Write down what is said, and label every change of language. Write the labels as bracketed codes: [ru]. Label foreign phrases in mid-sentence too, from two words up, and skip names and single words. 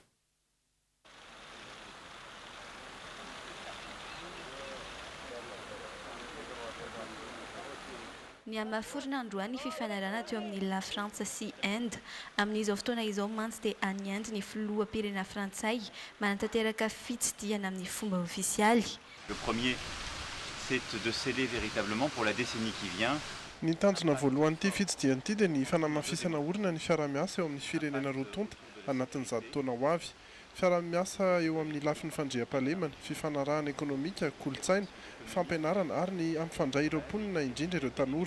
[mg] Ny amaforona androany fifanarana teo amin'ny la Frantsa sy Inde amin'izao fotoana izao mantsy dia anianjo ny filoham-pirenena frantsay manatanteraka fitsidihana amin'ny fomba ofisialy. [fr] Le premier, c'est de sceller véritablement pour la décennie qui vient. [mg] Ny tanjona voalohan'ity fitsidihan'ity dia ny fanamafisana orina ny fiara-miasa eo amin'ny firenena roa tonta anatin'izao taona ho avy. fiara-miasa eo amin'ny lafin'ny fandriam-pahalemana, fifanarahana ekonomika, kolontsaina, fampianarana ary ny ampifandray ireo mponina indrindra ireo tanora.